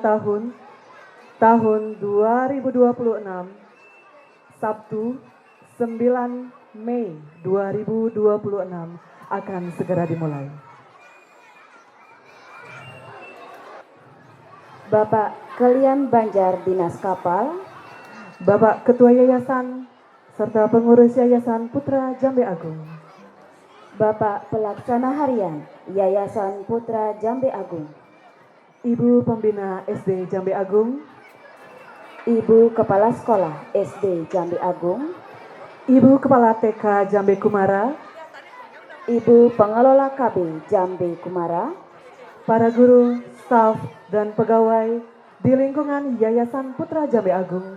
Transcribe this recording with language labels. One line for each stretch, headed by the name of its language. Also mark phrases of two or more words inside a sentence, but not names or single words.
Indonesian: tahun 2026, Sabtu 9 Mei 2026 akan segera dimulai. Bapak Kelian Banjar Dinas Kapal, Bapak Ketua Yayasan serta pengurus Yayasan Putra Jambe Agung, Bapak Pelaksana Harian Yayasan Putra Jambe Agung, Ibu Pembina SD Jambe Agung, Ibu Kepala Sekolah SD Jambe Agung, Ibu Kepala TK Jambe Kumara, Ibu Pengelola KB Jambe Kumara, para guru, staf, dan pegawai di lingkungan Yayasan Putra Jambe Agung,